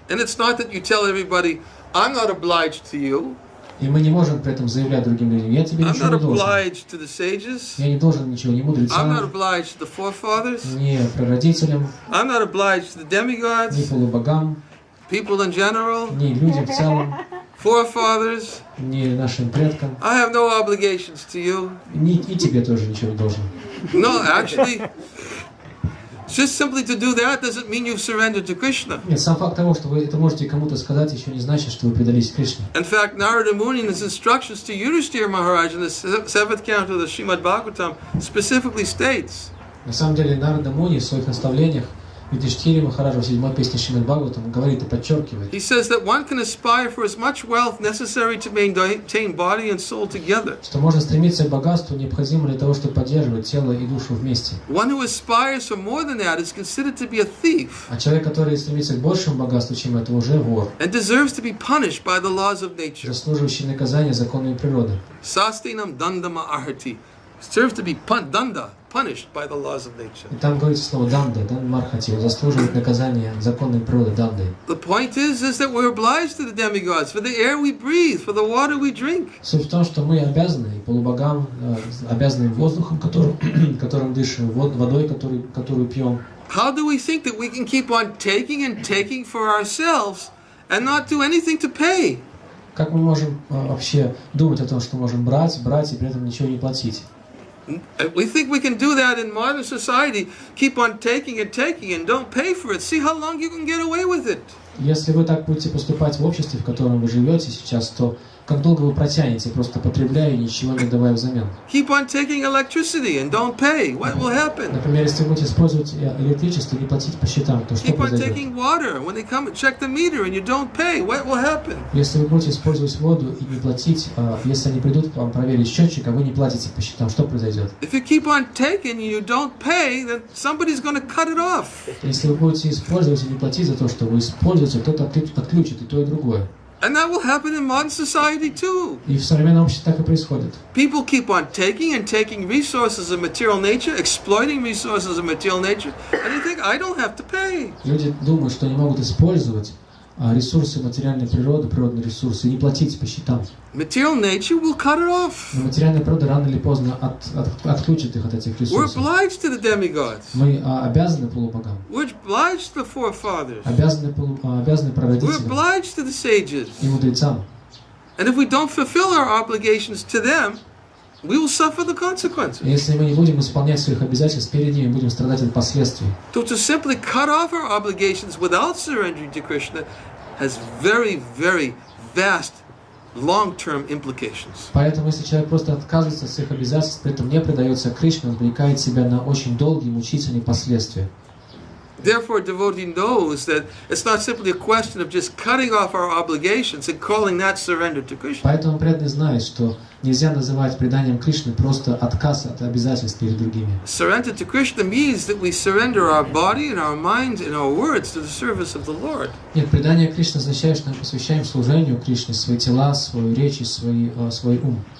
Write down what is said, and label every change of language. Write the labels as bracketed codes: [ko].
[en] And it's not that you tell everybody, I'm not obliged to you, [ru] И мы не можем при этом заявлять другим людям: я тебе [en] I'm [ru] ничего [en] not [ru] не должен. [en] obliged to the sages, [ru] Я не должен ничего ни [en] I'm not [ru] мудрецам, [en] obliged to the forefathers, [ru] ни прародителям, [en] I'm not obliged to the [ru] ни [en] demigods, [ru] полубогам, [en] people in general, [ru] ни людям в целом, [en] forefathers. [ru] ни нашим предкам, [en] I have no obligations to you. [ru] и тебе тоже ничего не должен. [en] No, actually, just simply to do that doesn't mean you've surrendered to Krishna. [ru] Нет, сам факт того, что вы это можете кому-то сказать, еще не значит, что вы предались Кришне. [en] In fact, Narada Muni in his instructions to Yudhishthira Maharaj in the seventh canto of the Srimad Bhagavatam specifically states [ru] На самом деле Нарада Муни в своих наставлениях Юдхиштхире Махараджа в 7-й песне Шримад Бхагаватам говорит и подчеркивает, [en] he says that one can aspire for as much wealth necessary to maintain body and soul together. [ru] что можно стремиться к богатству, необходимо для того, чтобы поддерживать тело и душу вместе. [en] One who aspires for more than that is considered to be a thief [ru] А человек, который стремится к большему богатству, чем это, уже вор, [en] and deserves to be punished by the laws of nature. [ru] заслуживающий наказания законами природы. [sa] Sastinam dandama arhati, [en] deserves to be punished by the laws of nature. [ru] И там говорится слово «данда», «дан мархати», он заслуживает наказания законной природы, «дандой». [en] The point is that we're obliged to the demigods for the air we breathe, for the water we drink. [ru] Суть в том, что мы обязаны и полубогам, обязаны воздухом, которым дышим, водой, которую пьем. [en] How do we think that we can keep on taking and taking for ourselves and not do anything to pay? [ru] Как мы можем вообще думать о том, что можем брать и при этом ничего не платить? [en] We think we can do that in modern society, keep on taking and don't pay for it. See how long you can get away with it. [ru] Если вы так будете поступать в обществе, в котором вы живете сейчас, то как долго вы протянете, просто потребляя и ничего не давая взамен? [en] Keep on taking electricity and don't pay. What will happen? [ru] Например, если вы будете использовать электричество и не платить по счетам, то что [en] Keep on [ru] произойдет? [en] taking water. When they come and check the meter and you don't pay, what will happen? [ru] Если вы будете использовать воду и не платить, если они придут к вам проверить счетчик, а вы не платите по счетам, что произойдет? [en] If you keep on taking and you don't pay, then somebody's going to cut it off. [ru] Если вы будете использовать и не платить за то, что вы используете, кто-то отключит и то, и другое. [en] And that will happen in modern society too. [ru] И в современном обществе так и происходит. [en] People keep on taking and taking resources of material nature, exploiting resources of material nature, and they think, I don't have to pay. [ru] Люди думают, что они могут использовать ресурсы материальной природы, природные ресурсы, и не платить по счетам. [en] Material nature will cut it off. [ru] Но материальная природа рано или поздно отключит их от этих [en] We're [ru] ресурсов. [en] obliged to the demigods. [ru] Мы обязаны полубогам, [en] We're obliged to the forefathers. [ru] обязаны [en] We're [ru] прародителям [en] obliged to the sages. [ru] и мудрецам. [en] And if we don't fulfill our obligations to them, we will suffer the consequences. [ru] Если мы не будем исполнять своих обязательств перед ними, будем страдать от последствий. [en] So to simply cut off our obligations without surrendering to Krishna has very, very vast long-term implications. [ru] Поэтому, если человек просто отказывается от своих обязательств, при этом не предается Кришне, он обрекает себя на очень долгие мучительные последствия. [en] Therefore, a devotee knows that it's not simply a question of just cutting off our obligations and calling that surrender to Krishna. [ru] Поэтому преданный знает, что нельзя называть преданием Кришны просто отказ от обязательств перед другими. [en] Surrender to Krishna means that we surrender our body and our minds and our words to the service of the Lord. [ru] Нет, предание Кришны означает, что мы посвящаем служению Кришне свои тела, свою речь и свой ум.